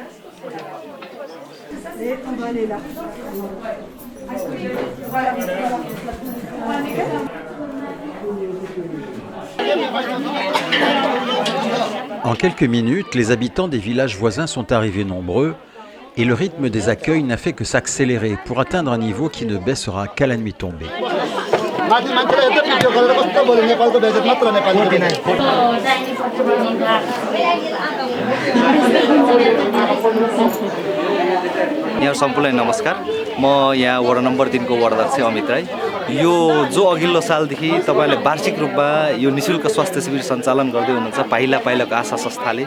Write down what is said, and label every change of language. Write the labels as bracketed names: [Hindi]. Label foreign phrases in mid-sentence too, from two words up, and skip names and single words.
[French] En quelques minutes, les habitants des villages voisins sont arrivés nombreux et le rythme des accueils n'a fait que s'accélérer pour atteindre un niveau qui ne baissera qu'à la nuit tombée. [Nepali] यहाँ सबैलाई नमस्कार म यहाँ वडा नम्बर 3 को वडाध्यक्ष अमित राई यो जो अघिल्लो सालदेखि तपाईले वार्षिक रूपमा यो निशुल्क स्वास्थ्य शिविर सञ्चालन गर्दै हुनुहुन्छ पाइला पाइलाको आशा संस्थाले